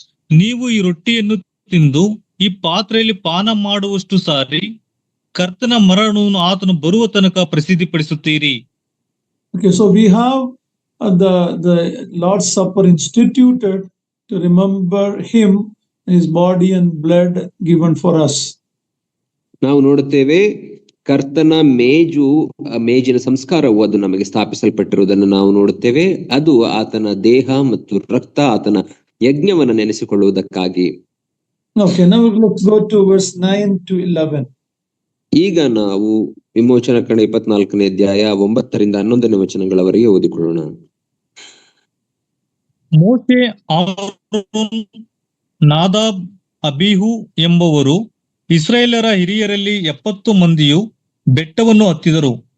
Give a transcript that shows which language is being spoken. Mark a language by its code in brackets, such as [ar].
[kn] ನೀವು ಈ ರೊಟ್ಟಿಯನ್ನು ತಿಂದು ಈ ಪಾತ್ರೆಯಲ್ಲಿ ಪಾನ ಮಾಡುವಷ್ಟು ಸಾರಿ ಕರ್ತನ ಮರಣವನ್ನು ಆತನು ಬರುವ ತನಕ ಪ್ರಸಿದ್ಧಿಪಡಿಸುತ್ತೀರಿ. [en] Okay, so we have the Lord's Supper instituted to remember him, his body and blood given for us. [kn] ನಾವು ನೋಡುತ್ತೇವೆ ಕರ್ತನ ಮೇಜಿನ ಸಂಸ್ಕಾರವು ಅದು ನಮಗೆ ಸ್ಥಾಪಿಸಲ್ಪಟ್ಟಿರುವುದನ್ನು ನಾವು ನೋಡುತ್ತೇವೆ. ಅದು ಆತನ ದೇಹ ಮತ್ತು ರಕ್ತ, ಆತನ ಯಜ್ಞವನ್ನು ನೆನೆಸಿಕೊಳ್ಳುವುದಕ್ಕಾಗಿ. [en] Okay, now let's go to verse 9 to 11. [kn] ಈಗ ನಾವು ವಿಮೋಚನ ಕಾಂಡ 24ನೇ ಅಧ್ಯಾಯ 9ರಿಂದ 11ನೇ ವಚನಗಳವರೆಗೆ ಓದಿಕೊಳ್ಳೋಣ. ಮೋಶೆ, ಆರೋನ್, ನಾದಾಬ್, ಅಬೀಹು ಎಂಬುವರು ಇಸ್ರಾಯೇಲ್ಯರ ಹಿರಿಯರಲ್ಲಿ 70 ಮಂದಿಯು ಬೆಟ್ಟವನ್ನು ಹತ್ತಿದರು.